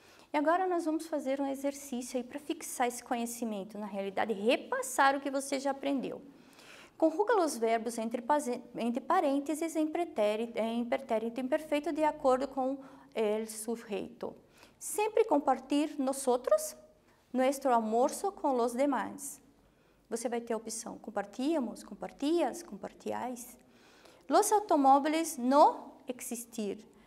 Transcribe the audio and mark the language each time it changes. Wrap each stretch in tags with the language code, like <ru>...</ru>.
<pt>E agora nós vamos fazer um exercício aí para fixar esse conhecimento, na realidade, repassar o que você já aprendeu. Conjuga os verbos entre parênteses em pretérito imperfeito de acordo com o sujeito.</pt> <es>Sempre compartir nosotros, nuestro almuerzo con los demás.</es> <pt>Você vai ter a opção</pt> <es>compartíamos, compartias, compartiais. Los automóviles no existir.</es>